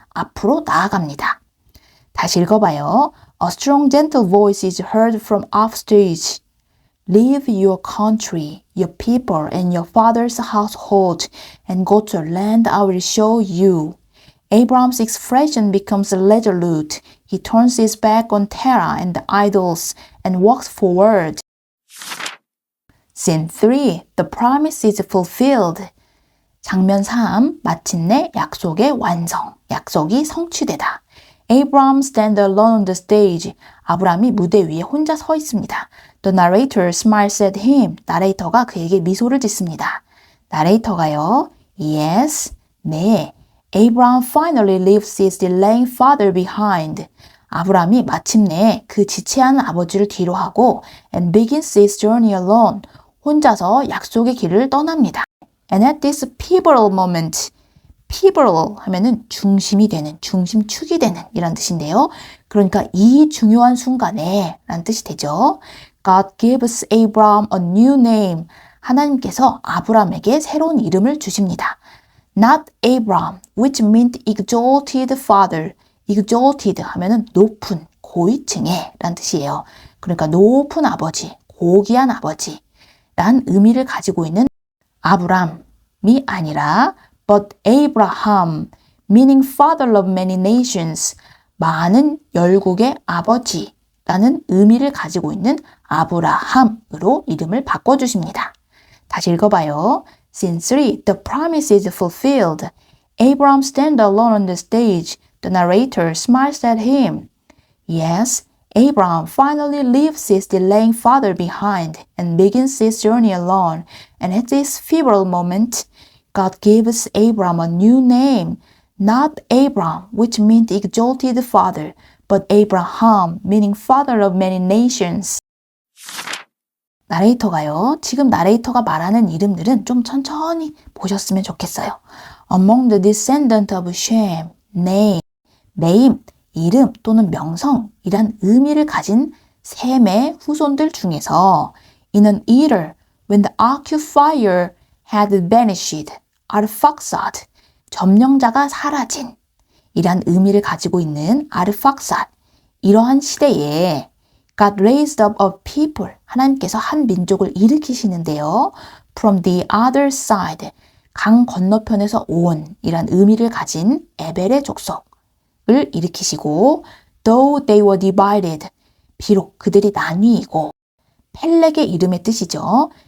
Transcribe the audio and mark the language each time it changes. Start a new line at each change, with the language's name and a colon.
Korean: 앞으로 나아갑니다. 다시 읽어봐요.
English: A strong, gentle voice is heard from off stage. Leave your country, your people, and your father's household, and go to a land I will show you. Abram's expression becomes resolute. He turns his back on Terah and the idols and walks forward. Scene 3. The promise is fulfilled.
Korean: 장면 3. 마침내 약속의 완성. 약속이 성취되다.
English: Abram stands alone on the stage.
Korean: 아브람이 무대 위에 혼자 서 있습니다.
English: The narrator smiles at him.
Korean: 나레이터가 그에게 미소를 짓습니다. 나레이터가요. Yes, 네.
English: Abram finally leaves his delaying father behind.
Korean: 아브람이 마침내 그 지체하는 아버지를 뒤로 하고
English: and begins his journey alone.
Korean: 혼자서 약속의 길을 떠납니다.
English: And at this pivotal moment,
Korean: pivotal 하면은 중심이 되는, 중심축이 되는 이란 뜻인데요. 그러니까 이 중요한 순간에 라는 뜻이 되죠.
English: God gives Abram a new name.
Korean: 하나님께서 아브람에게 새로운 이름을 주십니다.
English: Not Abram, which meant exalted father.
Korean: exalted 하면은 높은, 고위층의 라는 뜻이에요. 그러니까 높은 아버지, 고귀한 아버지 란 의미를 가지고 있는 아브람이 아니라
English: but Abraham, meaning father of many nations,
Korean: 많은 열국의 아버지라는 의미를 가지고 있는 아브라함으로 이름을 바꿔주십니다. 다시 읽어봐요. Scene 3.
English: The promise is fulfilled. Abram stands alone on the stage. The narrator smiles at him. Yes, Abram finally leaves his delaying father behind and begins his journey alone. And at this pivotal moment, God gives Abram a new name. Not Abram, which meant exalted father, but Abraham, meaning father of many nations.
Korean: 나레이터가요. 지금 나레이터가 말하는 이름들은 좀 천천히 보셨으면 좋겠어요.
English: Among the descendant of Shem,
Korean: name, name, 이름 또는 명성이란 의미를 가진 셈의 후손들 중에서
English: in an eater when the occupier had vanished.
Korean: Arphaxad, 점령자가 사라진 이란 의미를 가지고 있는 Arphaxad. 이러한 시대에
English: God raised up a people.
Korean: 하나님께서 한 민족을 일으키시는데요.
English: From the other side.
Korean: 강 건너편에서 온 이란 의미를 가진 에벨의 족속을 일으키시고
English: though they were divided.
Korean: 비록 그들이 나뉘이고 펠렉의 이름의 뜻이죠.